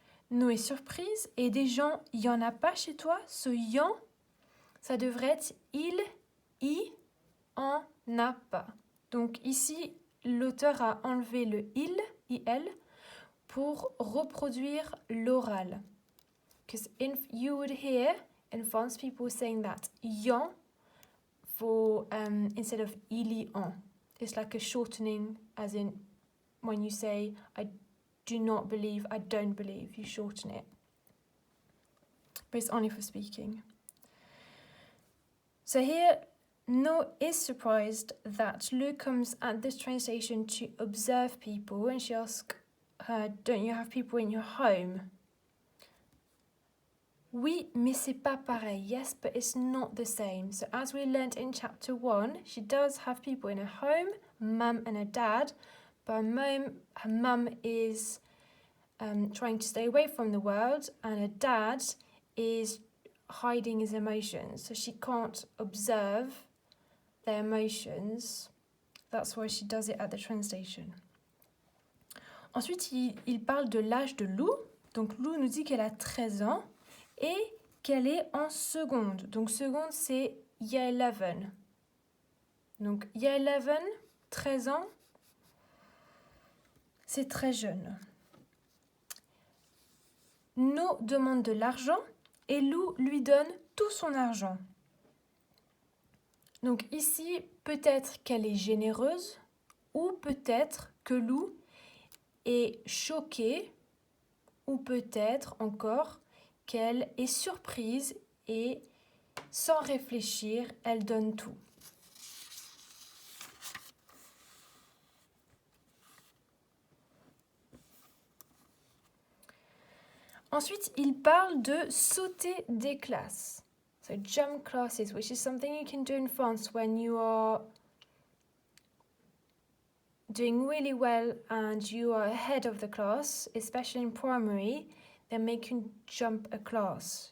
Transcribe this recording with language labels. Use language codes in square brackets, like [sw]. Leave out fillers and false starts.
[fr] No est surprise et des gens, il n'y en a pas chez toi? Ce yan, ça devrait être il, en a pas. Donc ici, l'auteur a enlevé le il, pour reproduire l'oral. [en] Because you would hear in France people saying that yan for instead of il, en. It's like a shortening, as in when you say I do not believe, I don't believe, you shorten it. But it's only for speaking. So here, No is surprised that Lou comes at this train station to observe people and she asks her, don't you have people in your home? [fr] Oui, mais c'est pas pareil. [en] Yes, but it's not the same. So as we learnt in chapter 1, she does have people in her home, mum and her dad, but her mum is trying to stay away from the world and her dad is hiding his emotions. So she can't observe their emotions. That's why she does it at the train station. [fr] Ensuite, il parle de l'âge de Lou. Donc, Lou nous dit qu'elle a 13 ans et qu'elle est en seconde. Donc, seconde, c'est Year 11. Donc, Year 11, 13 ans, c'est très jeune. No demande de l'argent et Lou lui donne tout son argent. Donc ici, peut-être qu'elle est généreuse ou peut-être que Lou est choquée ou peut-être encore qu'elle est surprise et sans réfléchir, elle donne tout. Ensuite, il parle de sauter des classes. [en] So jump classes, which is something you can do in France when you are doing really well and you are ahead of the class, especially in primary, they make you jump a class.